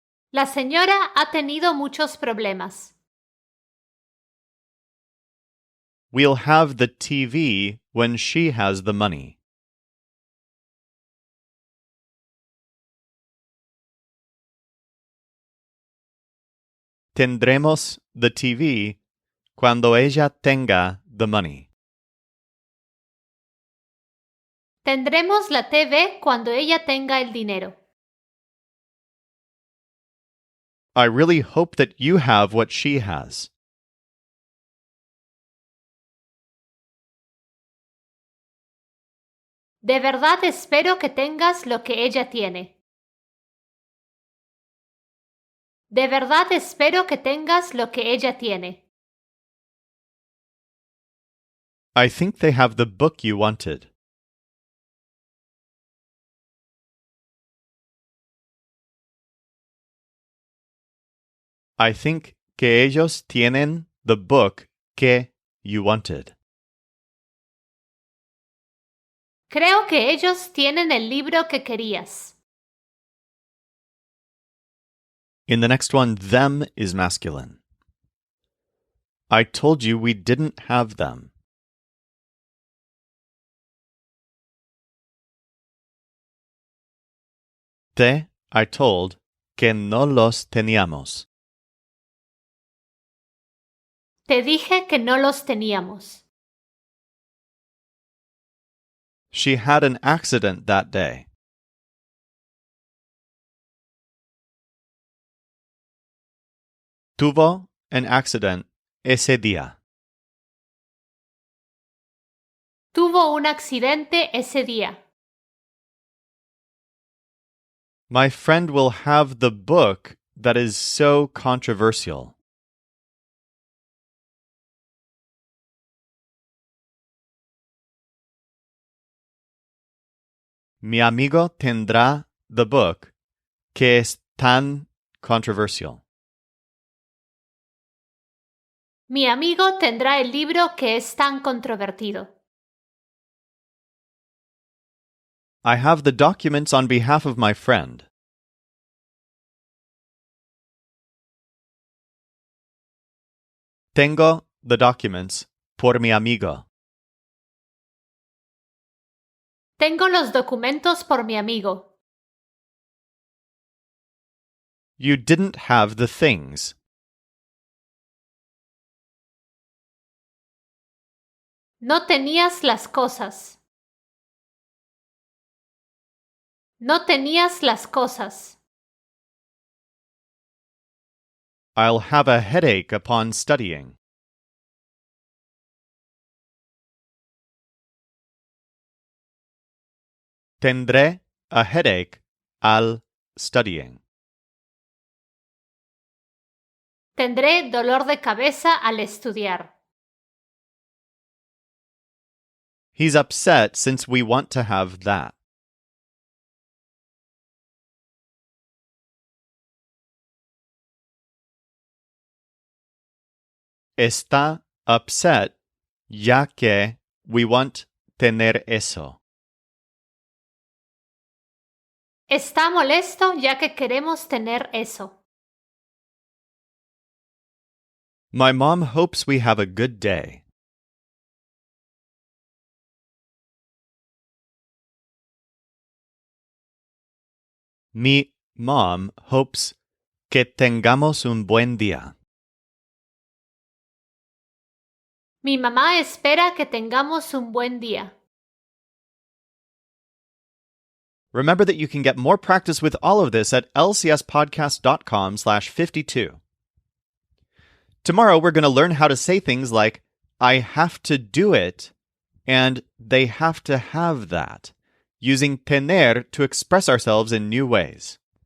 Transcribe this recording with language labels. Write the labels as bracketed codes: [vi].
[es] La señora ha tenido muchos problemas. [en] We'll have the TV when she has the money. [es] Tendremos [en] the TV [es] cuando ella tenga [en] the money. [es] Tendremos la TV cuando ella tenga el dinero. [en] I really hope that you have what she has. [es] De verdad espero que tengas lo que ella tiene. De verdad espero que tengas lo que ella tiene. [en] I think they have the book you wanted. I think [es] que ellos tienen [en] the book [es] que [en] you wanted. [es] Creo que ellos tienen el libro que querías. [en] In the next one, them is masculine. I told you we didn't have them. I told [es] que no los teníamos. Te dije que no los teníamos. [en] She had an accident that day. [es] Tuvo [en] an accident [es] ese día. Tuvo un accidente ese día. [en] My friend will have the book that is so controversial. [es] Mi amigo tendrá [en] the book [es] que es tan controversial. Mi amigo tendrá el libro que es tan controvertido. [en] I have the documents on behalf of my friend. [es] Tengo [en] the documents [es] por mi amigo. Tengo los documentos por mi amigo. [en] You didn't have the things. [es] No tenías las cosas. No tenías las cosas. [en] I'll have a headache upon studying. [es] Tendré [en] a headache [es] al [en] studying. [es] Tendré dolor de cabeza al estudiar. [en] He's upset since we want to have that. [es] Está [en] upset [es] ya que [en] we want [es] tener eso. Está molesto ya que queremos tener eso. [en] My mom hopes we have a good day. [es] Mi [en] mom hopes [es] que tengamos un buen día. Mi mamá espera que tengamos un buen día. [en] Remember that you can get more practice with all of this at lcspodcast.com/52. Tomorrow we're going to learn how to say things like, I have to do it, and they have to have that, using tener to express ourselves in new ways.